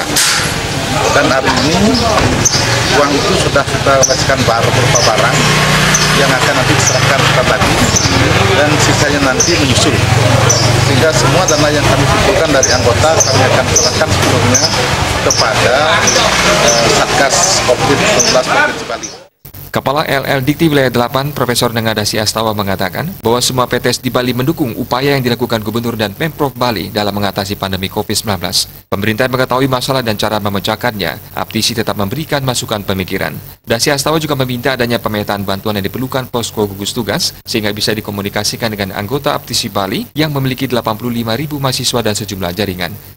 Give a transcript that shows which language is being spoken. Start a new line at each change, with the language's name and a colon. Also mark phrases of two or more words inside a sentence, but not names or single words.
Indonesian: Dan hari ini uang itu sudah kita leskan berupa barang yang akan nanti diserahkan lagi, dan sisanya nanti menyusul. Sehingga semua dana yang kami kumpulkan dari anggota kami akan serahkan sepenuhnya kepada Satgas COVID-19 Provinsi Bali. Kepala LL Dikti Wilayah 8, Profesor Nengadasi Astawa mengatakan bahwa semua PTS di Bali mendukung upaya yang dilakukan Gubernur dan Pemprov Bali dalam mengatasi pandemi COVID-19. Pemerintah mengetahui masalah dan cara memecahkannya, APTISI tetap memberikan masukan pemikiran. Dasi Astawa juga meminta adanya pemetaan bantuan yang diperlukan posko gugus tugas sehingga bisa dikomunikasikan dengan anggota APTISI Bali yang memiliki 85.000 mahasiswa dan sejumlah jaringan.